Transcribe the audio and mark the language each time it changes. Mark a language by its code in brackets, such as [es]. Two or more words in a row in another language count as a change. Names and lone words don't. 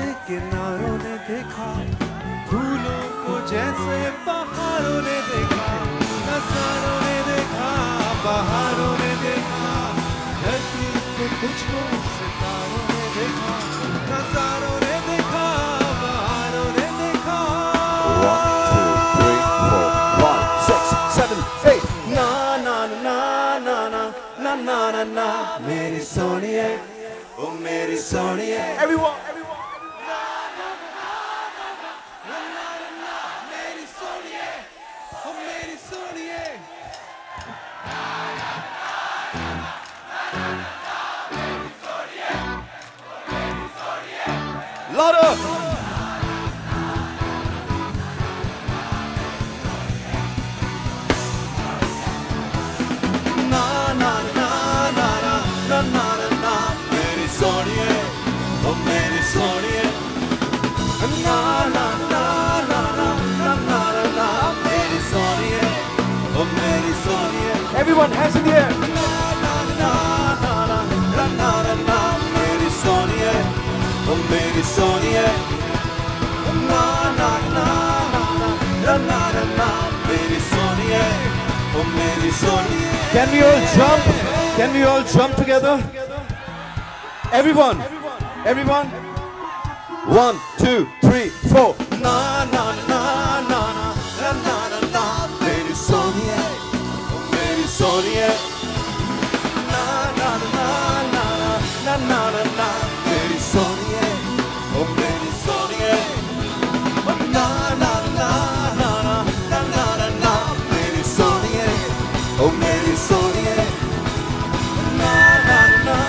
[hi] किनारों ने देखा, फूलों को जैसे बहारों ने देखा, नजारों ने देखा, बहारों ने देखा, धरती पे तुझको सितारों ने देखा, नजारों ने देखा, बहारों ने देखा. 1, 2, 3, 4, 5, 6, 7, 8. ना ना ना ना ना ना ना ना ना, मेरी सोनिए, ओ मेरी सोनिए. Everyone. मेरी सोनिए, ओ मेरी सोनिए. [en] Louder. Na na na na na na na na na, [hi] मेरी सोनिए, ओ मेरी सोनिए, ना ना ना ना ना ना ना ना ना, मेरी सोनिए, ओ मेरी सोनिए. [en] Everyone, hands in the air. Na na na na na na na na na, [hi] मेरी सोनिए, ओ मेरी सोनिए, ना ना ना ना ना ना ना ना, मेरी सोनिए, ओ मेरी सोनिए. [en] Can we all jump? Can we all jump together? Everyone, everyone. 1, 2, 3, 4. Na na na na na na na na na, [hi] मेरी सोनिए, ओ मेरी सोनिए, ना ना ना ना ना ना ना ना, मेरी सोनिए, ओ मेरी सोनिए, ना ना ना ना ना ना ना ना, मेरी सोनिए, ओ मेरी सोनिए, ना ना ना.